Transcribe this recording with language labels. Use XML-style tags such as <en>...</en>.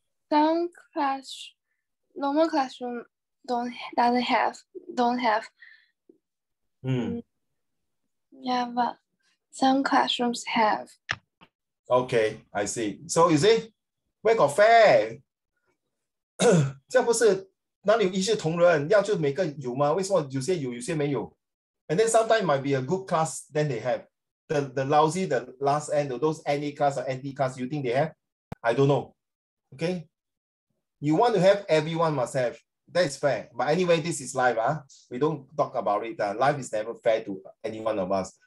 <en>Some normal classroom don't have. Yeah, but some classrooms have. Okay, I see. So you see, where got fair?</en> <zh>这样不是哪里有一视同仁？要就每个有吗？为什么有些有，有些没有？</zh> <en>And then sometimes might be a good class, then they have the lousy, the last end of those any class or anti class. You think they have? I don't know. Okay, you want to have, everyone must have. That is fair. But anyway, this is live. We don't talk about it. Life is never fair to any one of us.</en>